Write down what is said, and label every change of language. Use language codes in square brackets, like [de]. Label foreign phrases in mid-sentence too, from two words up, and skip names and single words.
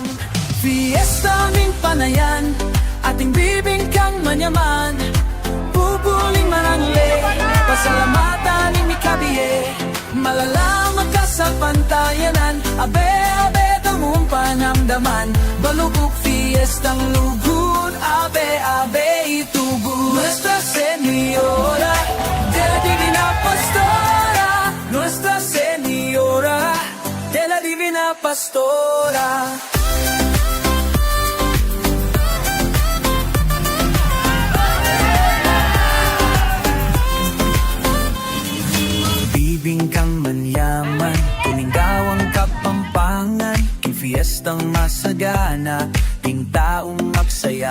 [pam] Fiesta ng panayan, ating bibingkang manyaman, pupuling manangle, pasalamatan ng mikabiye, malalaman ka sa pantayanan, abe-abe tamong panamdaman, balukok fiestang lugod, abe-abe itugod. [es] Nuestra Señora de la Divina Pastora, Nuestra Señora de la Divina Pastora. [pam] Bibingkang manyaman, tuningdawang kapampangan, fiestang masagana, ting taong magsaya.